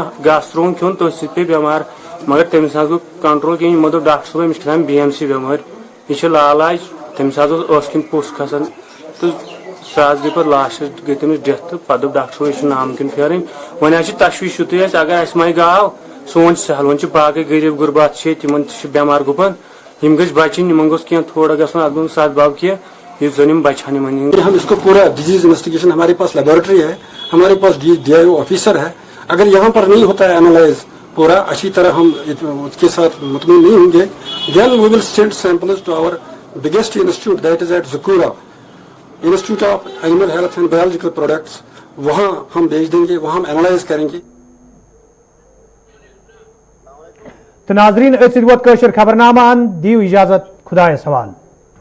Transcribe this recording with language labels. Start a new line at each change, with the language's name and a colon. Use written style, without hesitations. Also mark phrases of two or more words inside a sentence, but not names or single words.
Kashmiri: نہٕ گاسہٕ ترٛووُن کھیوٚن تٔتھۍ سۭتۍ پیٚیہِ بیمار مگر تٔمِس حظ گوٚو کنٹرول کِہیٖنۍ یِمو دوٚپ ڈاکٹر صٲب أمِس چھِ کھسان BMC بٮ۪مٲرۍ یہِ چھِ لاعلاج تٔمِس حظ اوس ٲس کِنۍ پوٚژھ کھسان تہٕ سۄ حظ گٔے پتہٕ لاسٹس گٔے تٔمِس ڈیتھ تہٕ پتہٕ دوٚپ ڈاکٹر صٲب یہِ چھُ ناممکِن پھیرٕنۍ وۄنۍ حظ چھِ تشویش یُتُے اَسہِ اگر اَسہِ ماے گاو سون چھُ سہل وۄنۍ چھِ باقٕے غریٖب غُربات چھِ ییٚتہِ تِمن تہِ چھِ بٮ۪مار گُپن یِم گٔژھۍ بچٕنۍ یِمن گوٚژھ کینٛہہ تھوڑا گژھُن اَتھ گوٚژھ سدباب کینٛہہ یُتھ زن یِم بچہٕ ہن یِمن
Urdu: ہم اس کو پورا
English: disease investigation
Urdu: ہمارے پاس لیبورٹری ہے ہمارے پاس DIO آفیسر ہے اگر یہاں پر نہیں ہوتا ہے انالائز پورا اچھی طرح ہم اس کے ساتھ مطمئن نہیں ہوں گے
English: then we will send samples to our biggest institute that is at Zakura Institute of Animal Health and Biological Products
Urdu: وہاں ہم بھیج دیں گے وہاں ہم انالائز کریں گے.
Kashmiri: تو ناظرین اتھ ووت خبرنامہ ان دیو اجازت خدایس حوالہ.